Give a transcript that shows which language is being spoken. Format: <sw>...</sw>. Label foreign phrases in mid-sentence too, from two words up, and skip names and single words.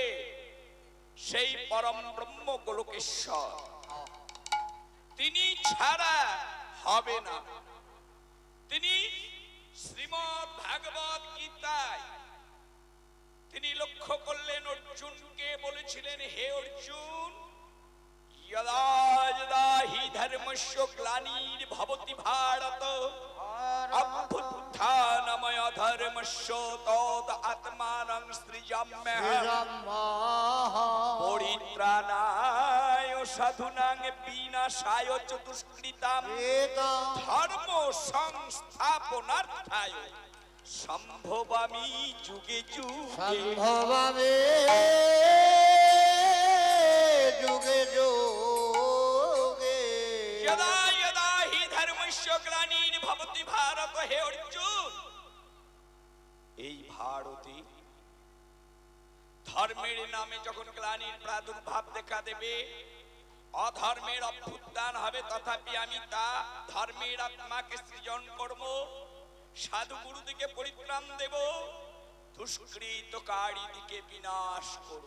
<bn>সেই পরম ব্রহ্ম গোলকেশ্বর। তিনি ছাড়া হবে না। তিনি শ্রীমদ্ ভাগবত গীতায় তিনি লক্ষ্য করলেন, অর্জুনকে বলেছিলেন, হে অর্জুন,</bn> <sa>यदा यदा हि धर्मस्य ग्लानिर्भवति भारत अभ्युत्थानमय धर्मस्य तद आत्मानं सृजाम्यहम् परित्राणाय साधूनां विनाशाय च दुष्कृतां धर्म संस्थापनार्थाय সম্ভবামি যুগে যুগে। সম্ভবামি যুগে যুগে। यदा यदा हि धर्मस्य ग्लानिर्भवति भारत।</sa> <bn>হে অর্জুন, এই ভারতে ধর্মের নামে যখন গ্লানির প্রাদুর্ভাব দেখা দেবে, অধর্মের অভ্যুত্থান হবে, তথাপি আমি তা ধর্মের আত্মাকে সৃজন করব, সাধু গুরু দিকে পরিত্রাণ দেব, দুষ্কৃতকারী দিকে বিনাশ করব।</bn>